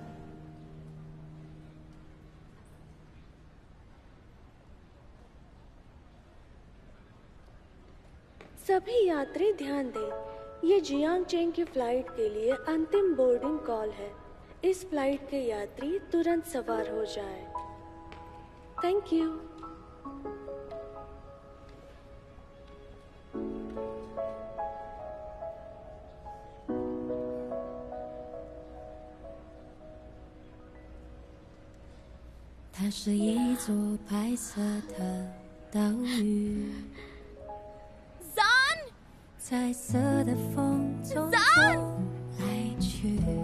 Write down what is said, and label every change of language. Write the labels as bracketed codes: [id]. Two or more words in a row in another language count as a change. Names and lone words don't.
[hi] सभी यात्री ध्यान दें, ये जियांग चेंग की फ्लाइट के लिए अंतिम [en] boarding call [hi] है। इस फ्लाइट के यात्री तुरंत सवार हो जाएं। [en] thank you. [zh] 它是一座白色的岛屿，彩色的风匆匆来去，